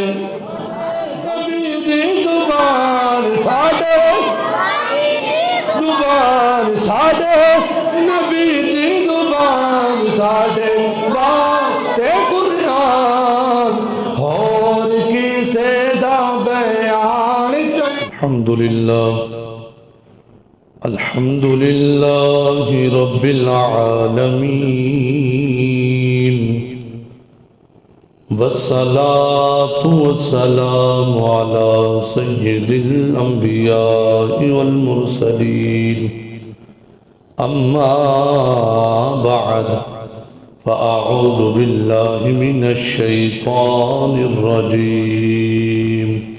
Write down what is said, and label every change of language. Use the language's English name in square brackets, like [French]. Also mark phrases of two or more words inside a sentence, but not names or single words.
[Punjabi] نبی دی زبان ساڈے نبی دی زبان ساڈے واسطے قرآن ہور کسے دا بیان. [Arabic] الحمد لله رب العالمين والصلاة والسلام على سيد الأنبياء والمرسلين أما بعد فأعوذ بالله من الشيطان الرجيم.